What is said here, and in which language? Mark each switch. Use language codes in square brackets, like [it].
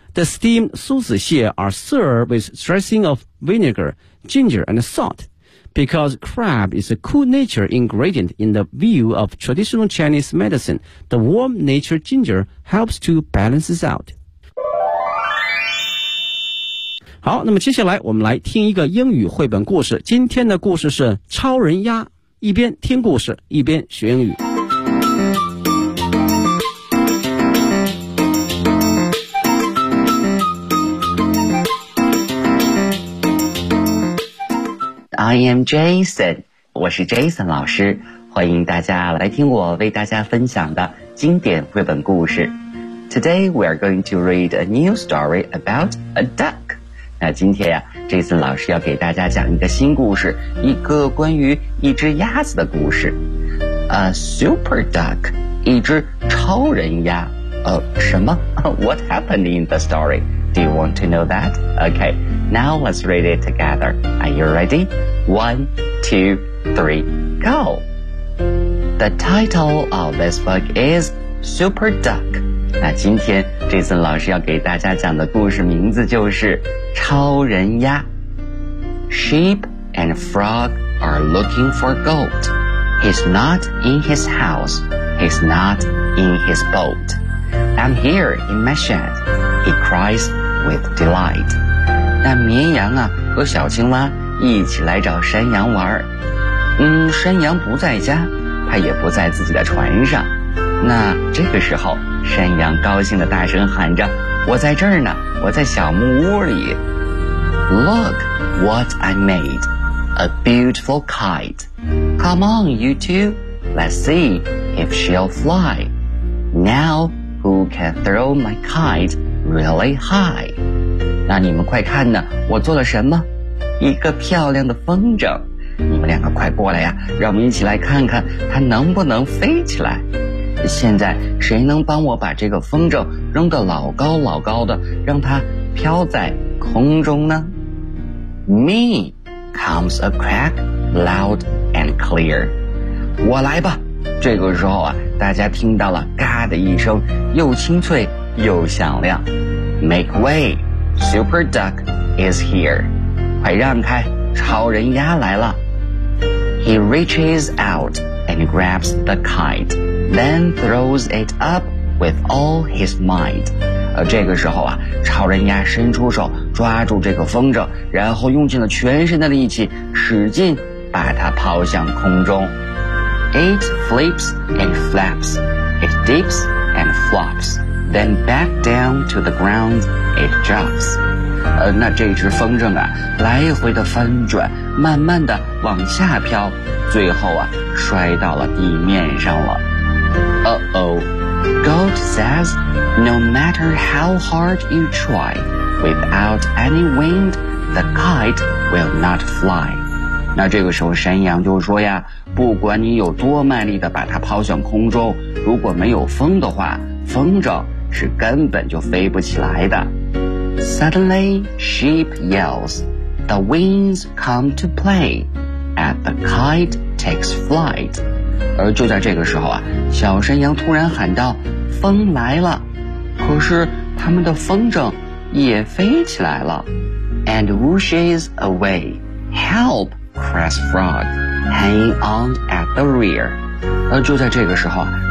[en] The steamed 梭子蟹 are served with dressing of vinegar, ginger, and salt. Because crab is a cool nature ingredient in the view of traditional Chinese medicine, the warm nature ginger helps to balance out. [zh] 好，那么接下来我们来听一个英语绘本故事。今天的故事是超人鸭，一边听故事一边学英语。 [en] I am Jason， [zh] 我是 Jason 老师，欢迎大家来听我为大家分享的经典绘本故事。 [en] Today we are going to read a new story about a duck. [zh] 那今天呀、这次老师要给大家讲一个新故事，一个关于一只鸭子的故事。 [en] A super duck， [zh] 一只超人鸭。什么 [en] ？What happened in the story？ Do you want to know that？ Okay， now let's read it together. Are you ready？ 1, 2, 3, go. The title of this book is Super Duck。 [zh] 那今天这次老师要给大家讲的故事名字就是。 [en] 超人鸭 Sheep and frog are looking for gold. He's not in his house. He's not in his boat. I'm here in my shed. He cries with delight. [zh] 那绵羊啊和小青蛙一起来找山羊玩。山羊不在家，他也不在自己的船上。那这个时候，山羊高兴地大声喊着：我在这儿呢，我在小木屋里。 [en] Look what I made, a beautiful kite. Come on, you two, let's see if she'll fly. Now, who can throw my kite really high? [zh] 那你们快看呢，我做了什么？一个漂亮的风筝。你们两个快过来呀，让我们一起来看看它能不能飞起来。现在谁能帮我把这个风筝扔得老高老高的，让它飘在空中呢？ [en] Me, comes a crack, loud and clear. [zh] 我来吧。这个时候啊，大家听到了嘎的一声，又清脆又响亮。 [en] Make way, Super Duck is here. [zh] 快让开，超人鸭来了。 [en] He reaches out and grabs the kite, then throws it up with all his might. [zh] 这个时候啊，超人鸭伸出手抓住这个风筝，然后用尽了全身的力气使劲把它抛向空中。 [en] It flips and flaps, it dips and flops, then back down to the ground it drops. [zh] 那这只风筝啊，来回的翻转，慢慢的往下飘，最后啊，摔到了地面上了。 [en] Goat says, no matter how hard you try, without any wind, the kite will not fly. [zh] 那这个时候山羊就说呀，不管你有多卖力地把它抛向空中，如果没有风的话，风筝是根本就飞不起来的。 [en] Suddenly, sheep yells, the winds come to play, and the kite takes flight. [zh] 而就在这个时候啊，小山羊突然喊道：风来了，可是他们的风筝也飞起来了。 [en] And whooshes away. Help, cries frog, hanging on at the rear. [zh] 而就在这个时候啊，